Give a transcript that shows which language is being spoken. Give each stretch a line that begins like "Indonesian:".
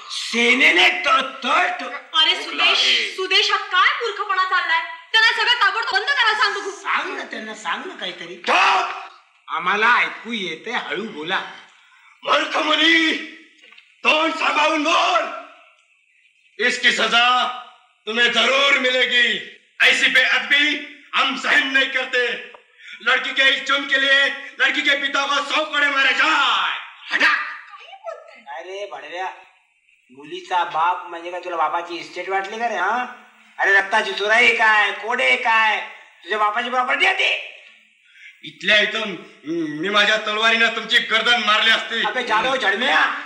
Marathi: सेनेने तळ? अरे सुदेश हा काय मूर्खपणा चाललाय? त्यांना सगळं ताबडतोब बंद करा सांगतो. सांग ना त्यांना, सांग ना काहीतरी. आम्हाला ऐकू येते, हळू बोला. मूर्ख मुनी, तोंड सांभाळून बोल.
Hindi: इसकी सजा तुम्हें जरूर मिलेगी. ऐसी बेअदबी हम सहन नहीं करते. लड़की के इस जुर्म के लिए लड़की के पिता को 100 कोड़े मारे जाए. हटा.
Marathi: अरे भडव्या, मुलीचा बाप म्हणजे काय तुला बापाची इस्टेट वाटली का रे? हा, अरे रक्ताची चुराई काय, कोडे काय, तुझ्या बापाची प्रॉपर्टी आहे ती. इथल्या इथून मी माझ्या तलवारीनं तुमची गर्दन मारली असती. अबे जाधव झडम्या.